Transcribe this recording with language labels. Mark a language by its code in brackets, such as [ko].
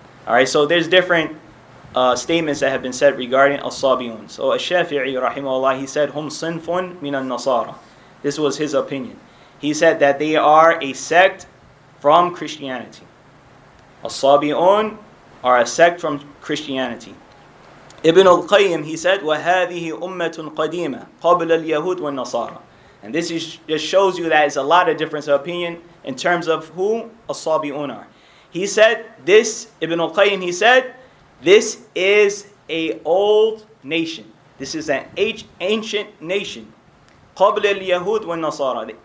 [en] Alright, so there's different statements that have been said regarding as-Sabiun. So Ash-Shafi'i rahimahullah, he said, [ar] Hum sinfun min al-Nasara. [en] This was his opinion. He said that they are a sect from Christianity. As-Sabiun are a sect from Christianity. Ibn al-Qayyim, he said, [ar] وَهَذِهِ أُمَّةٌ قَدِيمَةٌ قَبْلَ الْيَهُودِ وَالنَّصَارَى. [en] And this just shows you that it's a lot of difference of opinion in terms of who as-Sabiun are. He said, Ibn al-Qayyim, he said, this is a old nation. This is an ancient nation. [ar] قَبْلَ الْيَهُودِ وَالنَّصَارَى.